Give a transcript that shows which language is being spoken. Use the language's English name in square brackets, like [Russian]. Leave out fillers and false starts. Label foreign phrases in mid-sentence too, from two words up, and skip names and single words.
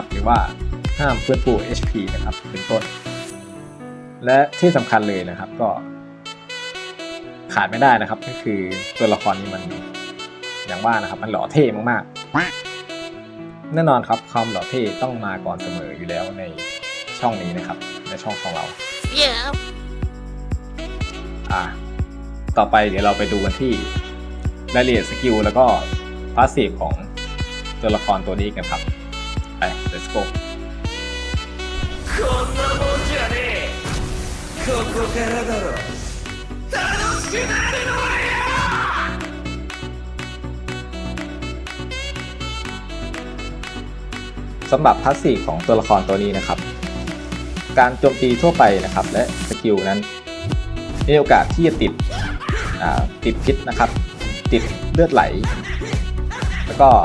[Thai] หรือว่าห้ามฟื้นฟู HP นะครับเป็นต้นและที่สำคัญเลยนะครับก็ขาดไม่ได้นะครับก็คือตัวละครนี้มันอย่างว่านะครับมันหล่อเท่มากๆแน่นอนครับความหล่อเท่ต้องมาก่อนเสมออยู่แล้วในช่องนี้นะครับในช่องของเรา ต่อไปเดี๋ยวเราไปดูกันที่รายละเอียดสกิลแล้วก็พาสซีฟของตัวละครตัวนี้กันครับไป [English] let's go [Japanese] こんなもんじゃねえここからだろ楽しくなるのはよ [Thai] สำหรับพาสซีฟของตัวละครตัวนี้นะครับการโจมตีทั่วไปนะครับและสกิลนั้นมีโอกาสที่จะติดพิษนะครับติดเลือดไหลแล้วก็